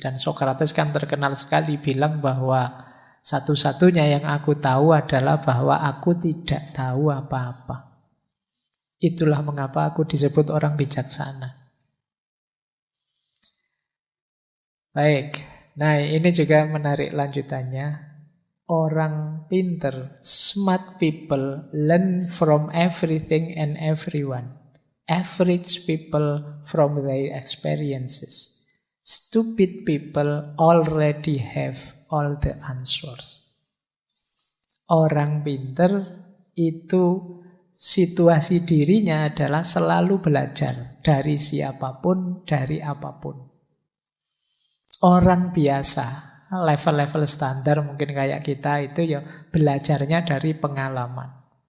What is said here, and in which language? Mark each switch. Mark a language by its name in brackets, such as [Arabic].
[Indonesian] Dan Sokrates kan terkenal sekali bilang bahwa satu-satunya yang aku tahu adalah bahwa aku tidak tahu apa-apa. Itulah mengapa aku disebut orang bijaksana. Baik, nah ini juga menarik lanjutannya. Orang pinter, [English] smart people learn from everything and everyone. Average people from their experiences. Stupid people already have all the answers. [Indonesian] Orang pinter itu situasi dirinya adalah selalu belajar dari siapapun, dari apapun. Orang biasa, level-level standar mungkin kayak kita itu ya belajarnya dari pengalaman.